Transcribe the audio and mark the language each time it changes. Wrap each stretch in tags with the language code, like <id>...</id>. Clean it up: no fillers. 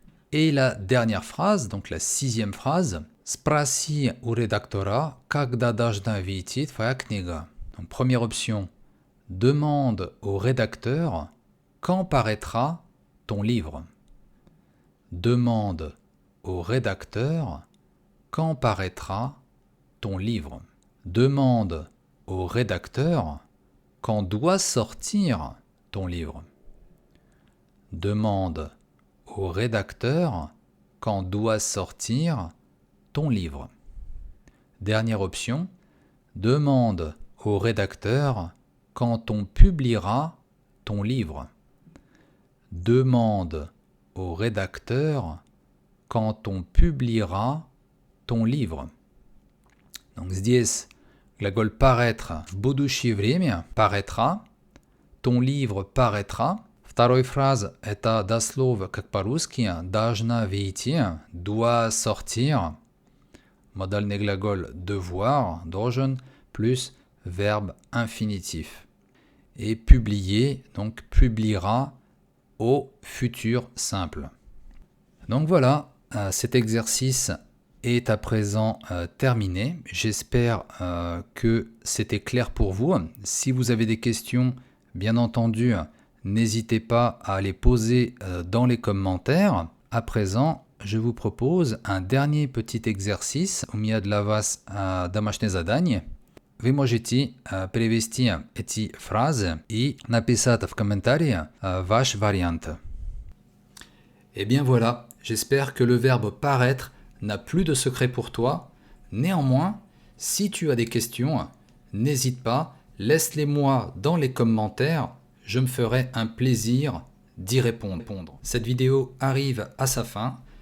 <fr>Et la dernière phrase, donc la 6e phrase,</fr> <ru>спроси у редактора, когда должна выйти твоя книга.</ru> <fr>Donc première option, demande au rédacteur quand paraîtra ton livre. Demande au rédacteur quand paraîtra ton livre. Demande au rédacteur quand doit sortir ton livre. Demande au rédacteur quand doit sortir ton livre. Dernière option, demande au rédacteur quand on publiera ton livre. Demande au rédacteur quand on publiera ton livre. Donc</fr> <ru>здесь глагол</ru> <fr>paraître</fr> <ru>в будущее время</ru> <fr>paraîtra, ton livre paraîtra.</fr> <ru>Второй фраза это дословно, как по-русски, должна выйти,</ru> <fr>doit sortir.</fr> <ru>Модальный глагол devoir, должен,</ru> <fr>plus verbe infinitif. Et publier, donc publiera au futur simple. Donc voilà, cet exercice est à présent terminé. J'espère que c'était clair pour vous. Si vous avez des questions, bien entendu, n'hésitez pas à les poser dans les commentaires. À présent, je vous propose un dernier petit exercice.</fr> <ru>У меня для вас домашнее задание. Вы можете перевести эти фразы и написать в комментариях ваш вариант.</ru> <fr>Eh bien voilà, j'espère que le verbe paraître n'a plus de secret pour toi. Néanmoins, si tu as des questions, n'hésite pas, laisse-les-moi dans les commentaires. Je me ferai un plaisir d'y répondre. Cette vidéo arrive à sa fin.</fr>